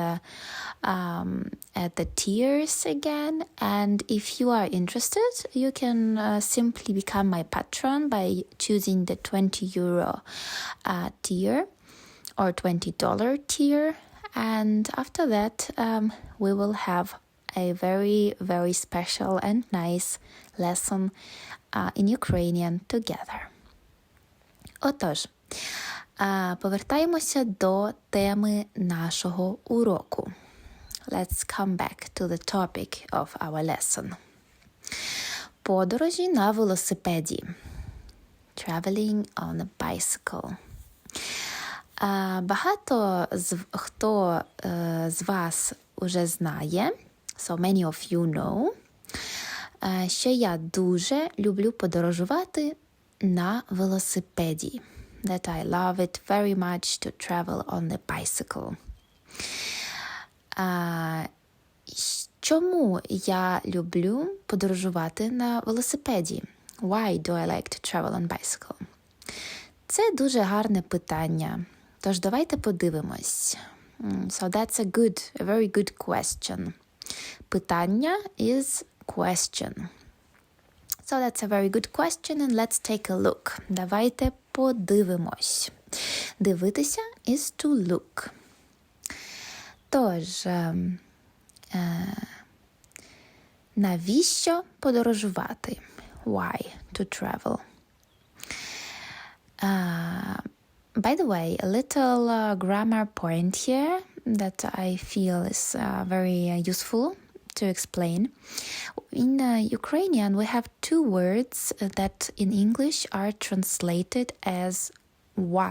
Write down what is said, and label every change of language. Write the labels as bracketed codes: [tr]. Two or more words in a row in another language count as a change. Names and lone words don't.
[en] the tiers again, and if you are interested, you can simply become my patron by choosing the 20 euro tier or $20 tier, and after that we will have a very, very special and nice lesson in Ukrainian together. [uk] Отож, повертаємося до теми нашого уроку. [en] Let's come back to the topic of our lesson. [uk] Подорожі на велосипеді. [en] Traveling on a bicycle. [uk] Багато хто з вас уже знає, [en] so many of you know, [uk] що я дуже люблю подорожувати на велосипеді. [en] That I love it very much to travel on the bicycle. [uk] Чому я люблю подорожувати на велосипеді? [en] Why do I like to travel on bicycle? [uk] Це дуже гарне питання. Тож давайте подивимось. [en] So that's a very good question. Питання is question. So that's a very good question, and let's take a look. [uk] Давайте подивимось. Дивитися [en] is to look. [uk] Тож, навіщо подорожувати? [en] Why to travel? By the way, a little grammar point here that I feel is very useful to explain. In Ukrainian, we have two words that in English are translated as why.